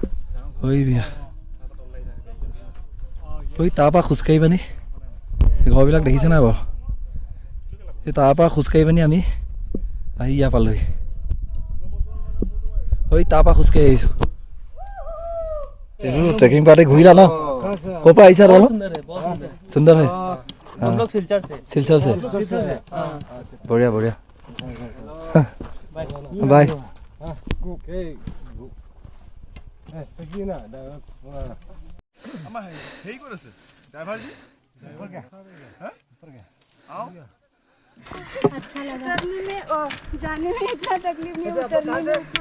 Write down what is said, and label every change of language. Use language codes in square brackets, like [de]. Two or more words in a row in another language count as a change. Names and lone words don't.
[as] তাৰ পৰা খোজকাঢ়ি পানি ঘৰবিলাক দেখিছে নাই বাৰু এই তাৰ পৰা খোজকাঢ়ি পানি আমি আহি ইয়াৰ পালোহি তাৰ পৰা খোজকাঢ়ি আহিছোঁ এইটো ট্ৰেকিং পাৰ্টি ঘূৰিলা ন ক'ৰ পৰা আহিছা তোমালোক সুন্দৰ হয় [hi] हम लोग सिलचर से बढ़िया बाय अच्छा लगा उतरने में और जाने में इतना तकलीफ नहीं उतरने में